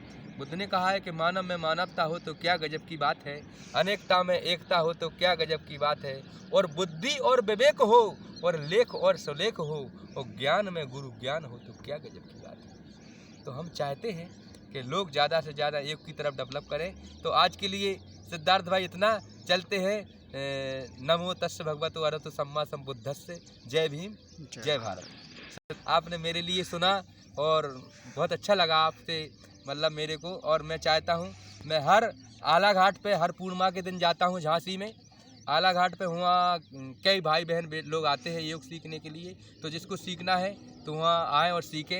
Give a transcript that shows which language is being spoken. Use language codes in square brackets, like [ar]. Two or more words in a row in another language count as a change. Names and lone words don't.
[hi] बुद्ध ने कहा है कि मानव में मानवता हो तो क्या गजब की बात है, अनेकता में एकता हो तो क्या गजब की बात है, और बुद्धि और विवेक हो, और लेख और सुलेख हो, और ज्ञान में गुरु ज्ञान हो तो क्या गजब की बात है। तो हम चाहते हैं कि लोग ज़्यादा से ज़्यादा योग की तरफ डेवलप करें। तो आज के लिए सिद्धार्थ भाई इतना, चलते हैं। [pi] नमो तस्य भगवतो अरहतो सम्मा सम्बुद्धस्य। [hi] जय भीम, जय भारत। आपने मेरे लिए सुना और बहुत अच्छा लगा आपसे, मतलब मेरे को। और मैं चाहता हूँ, मैं हर आला घाट पे हर पूर्णिमा के दिन जाता हूँ झांसी में। आला घाट पे वहाँ कई भाई बहन लोग आते हैं योग सीखने के लिए, तो जिसको सीखना है तो वहाँ आए और सीखें।